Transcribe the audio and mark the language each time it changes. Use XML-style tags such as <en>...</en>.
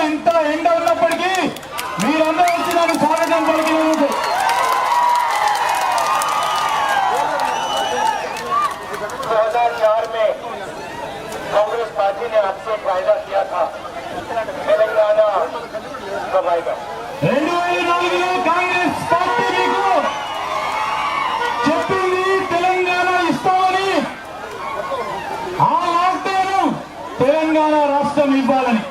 <te>ఇంత ఎండ ఉన్నప్పటికీ మీరందరూ వచ్చి నాకు స్వాగతం పలికినందుకు.</te> <hi>2004 में कांग्रेस पार्टी ने आपसे वायदा किया था तेलंगाना कब आएगा.</hi> <te>2004లో కాంగ్రెస్ పార్టీ మీకు చెప్పింది తెలంగాణ ఇస్తామని, ఆ లాక్డౌన్ తెలంగాణ రాష్ట్రం ఇవ్వాలని.</te>